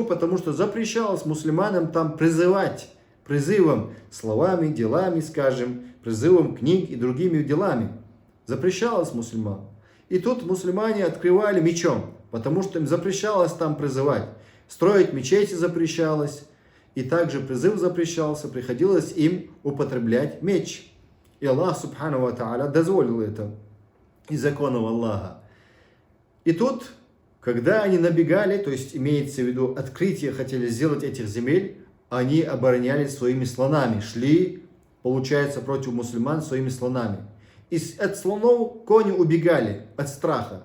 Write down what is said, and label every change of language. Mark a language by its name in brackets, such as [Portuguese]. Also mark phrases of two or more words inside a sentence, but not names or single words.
[Russian] Потому что запрещалось мусульманам там призывать, призывом, словами, делами, скажем, призывом книг и другими делами. Запрещалось мусульманам. И тут мусульмане открывали мечом, потому что им запрещалось там призывать. Строить мечети запрещалось, и также призыв запрещался, приходилось им употреблять меч. И Аллах, [Arabic] سبحانه وتعالى, [Russian] дозволил это из законов Аллаха. И тут, когда они набегали, то есть имеется в виду открытие, хотели сделать этих земель, они оборонялись своими слонами, шли, получается, против мусульман своими слонами. И от слонов кони убегали от страха.